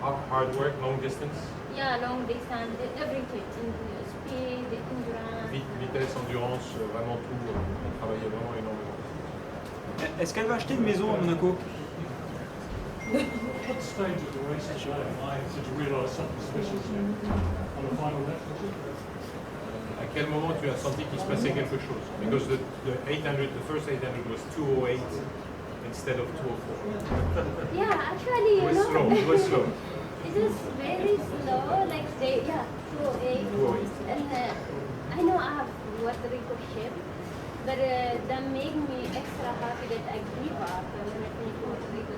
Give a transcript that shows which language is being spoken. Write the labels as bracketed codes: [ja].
[en] Hard work, long distance. Yeah, long distance, everything, speed, endurance. [fr] Vitesse, endurance, vraiment tout. On travaillait vraiment énormément. Est-ce qu'elle va acheter une maison à Monaco? [en] What stage of the race did you realise something special on the final lap? [fr] À quel moment tu as senti qu'il se passait quelque chose? [en] Because the 800, the first 800 was 208 instead of 204. Yeah, actually, It was slow. It was slow. It is very slow, like they, 208. 208. And I know I have Puerto Rico ship, but that made me extra happy that I give up when I finish Puerto Rico.